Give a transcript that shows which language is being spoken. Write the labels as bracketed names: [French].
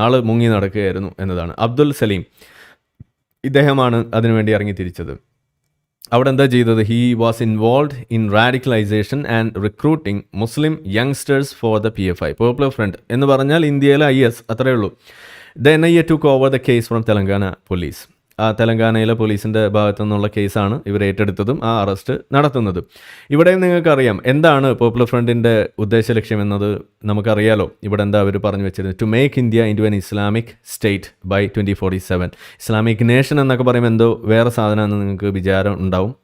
[Malayalam] ആൾ മുങ്ങി നടക്കുകയായിരുന്നു എന്നതാണ്. അബ്ദുൽ സലീം, ഇദ്ദേഹമാണ് അതിനുവേണ്ടി ഇറങ്ങി തിരിച്ചത്. അവിടെ എന്താ ചെയ്തത്? [English] he was involve in radicalisation and recruiting Muslim youngsters for the PFI, [Malayalam] popular front എന്ന് പറഞ്ഞാൽ ഇന്ത്യയിലെ IS, അത്രയേ ഉള്ളൂ. [English] The NIA took over the case from Telangana police. [Malayalam] തെലങ്കാനയിലെ പോലീസിൻ്റെ ഭാഗത്തു നിന്നുള്ള കേസാണ് ഇവർ ഏറ്റെടുത്തതും ആ അറസ്റ്റ് നടത്തുന്നതും. ഇവിടെയും നിങ്ങൾക്കറിയാം എന്താണ് പോപ്പുലർ ഫ്രണ്ടിൻ്റെ ഉദ്ദേശ ലക്ഷ്യം എന്നത് നമുക്കറിയാലോ. ഇവിടെ എന്താ അവർ പറഞ്ഞു വെച്ചിരുന്നത്? [English] To make India into an Islamic state by 2047. [Malayalam] Islamic nation എന്നൊക്കെ പറയുമ്പോൾ എന്തോ വേറെ സാധനമെന്ന് നിങ്ങൾക്ക് വിചാരം ഉണ്ടാവും.